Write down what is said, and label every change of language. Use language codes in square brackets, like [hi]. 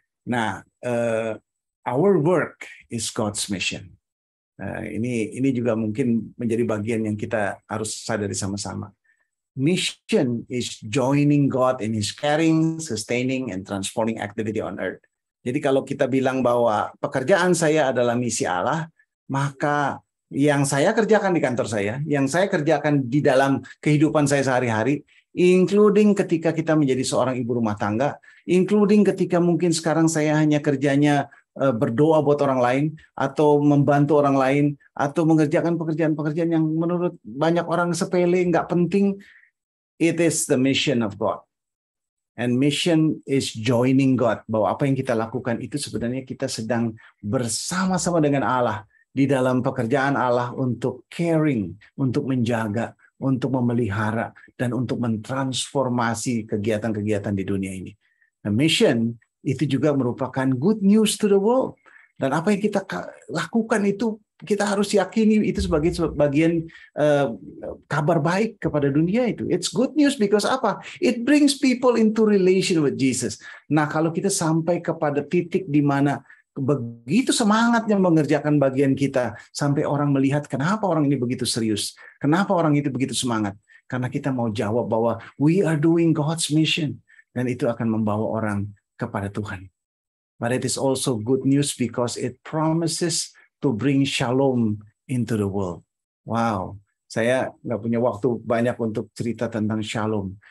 [en] Nah, our work is God's mission. [id] Ini juga mungkin menjadi bagian yang kita harus sadari sama-sama. [en] Mission is joining God in His caring, sustaining, and transforming activity on earth. [id] Jadi kalau kita bilang bahwa pekerjaan saya adalah misi Allah, maka yang saya kerjakan di kantor saya, yang saya kerjakan di dalam kehidupan saya sehari-hari, including ketika kita menjadi seorang ibu rumah tangga, including ketika mungkin sekarang saya hanya kerjanya berdoa buat orang lain, atau membantu orang lain, atau mengerjakan pekerjaan-pekerjaan yang menurut banyak orang sepele, nggak penting. [en] It is the mission of God. And mission is joining God. [id] Bahwa apa yang kita lakukan itu sebenarnya kita sedang bersama-sama dengan Allah di dalam pekerjaan Allah untuk caring, untuk menjaga, untuk memelihara, dan untuk mentransformasi kegiatan-kegiatan di dunia ini. [en] Nah, mission itu juga merupakan good news to the world. [id] Dan apa yang kita lakukan itu kita harus yakini itu sebagai bagian kabar baik kepada dunia itu. [en] It's good news because apa? It brings people into relation with Jesus. [id] Nah, kalau kita sampai kepada titik di mana begitu semangatnya mengerjakan bagian kita, sampai orang melihat kenapa orang ini begitu serius, kenapa orang itu begitu semangat, karena kita mau jawab bahwa we are doing God's mission, dan itu akan membawa orang kepada Tuhan. [en] But it is also good news because it promises to bring shalom into the world. [id] Wow, saya nggak punya waktu banyak untuk cerita tentang shalom.